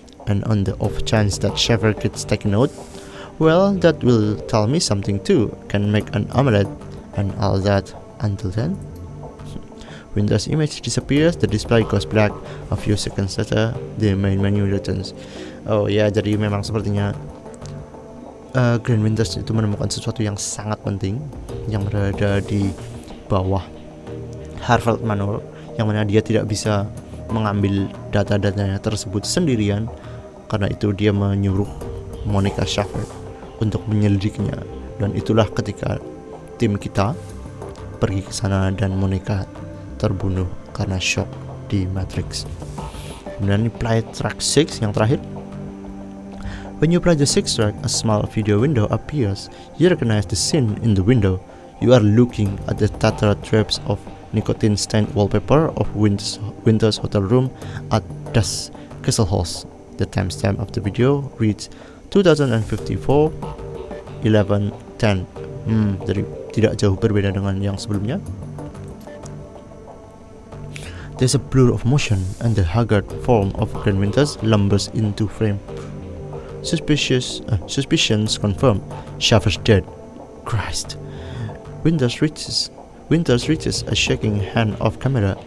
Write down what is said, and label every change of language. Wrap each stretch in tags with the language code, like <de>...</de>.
<en>And on the off chance that Sheffer gets taken out, well, that will tell me something too. Can make an omelette and all that. Until then, Winter's image disappears, the display goes black. A few seconds later, the main menu returns.</en> <id>Oh ya, jadi memang sepertinya Grand Winters itu menemukan sesuatu yang sangat penting yang berada di bawah Harvard Manor, yang mana dia tidak bisa mengambil data-datanya tersebut sendirian. Karena itu dia menyuruh Monica Sheffer untuk menyelidikinya, dan itulah ketika tim kita pergi ke sana dan Monica terbunuh karena shock di Matrix. Kemudian</id> <en>play track 6</en> <id>yang terakhir.</id> <en>When you play the 6th track, a small video window appears. You recognize the scene in the window. You are looking at the tattered drapes of nicotine-stained wallpaper of Winter's hotel room at Das Kesselhaus. The timestamp of the video reads 2054 11:10.</en> <id>Jadi tidak jauh berbeda dengan yang sebelumnya.</id> <en>There's a blur of motion and the haggard form of Grand Winters lumbers into frame. Suspicions confirmed. Sheffer's dead. Christ. Winters reaches a shaking hand off camera.</en>